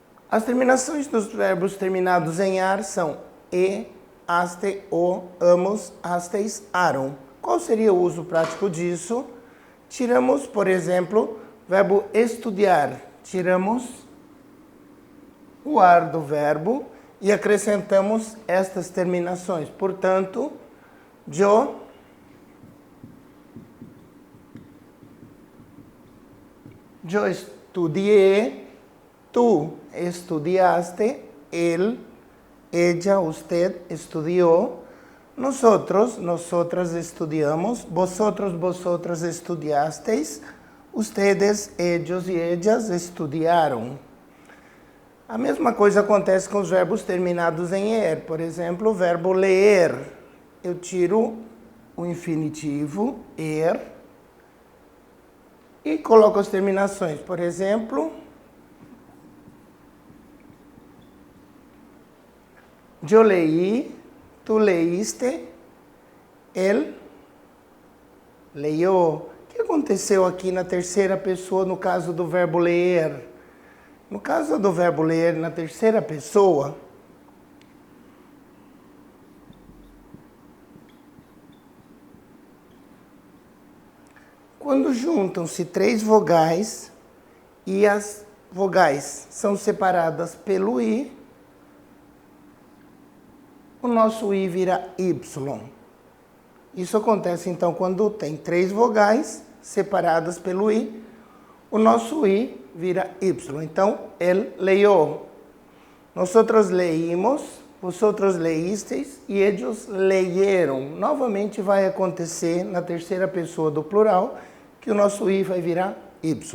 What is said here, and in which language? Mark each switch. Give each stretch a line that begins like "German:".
Portuguese: As terminações dos verbos terminados em ar são e, aste, o, amos, astes, aram. Qual seria o uso prático disso? Tiramos, por exemplo, o verbo estudar. Tiramos o ar do verbo e acrescentamos estas terminações. Portanto,
Spanish: yo estudié, tú estudiaste, él, ella, usted estudió, nosotros, nosotras estudiamos, vosotros, vosotras estudiasteis, ustedes, ellos e ellas estudiaram.
Portuguese: A mesma coisa acontece com os verbos terminados em er. Por exemplo, o verbo ler. Eu tiro o infinitivo, er, e coloco as terminações. Por exemplo,
Spanish: yo leí, tú leíste, él leyó.
Portuguese: O que aconteceu aqui na terceira pessoa no caso do verbo ler? No caso do verbo ler na terceira pessoa, quando juntam-se três vogais e as vogais são separadas pelo i, o nosso i vira y. Isso acontece então quando tem três vogais separadas pelo i, o nosso i vira y. Então,
Spanish: él leyó. Nosotros leímos, vosotros leísteis e ellos leyeron.
Portuguese: Novamente vai acontecer na terceira pessoa do plural que o nosso i vai virar y.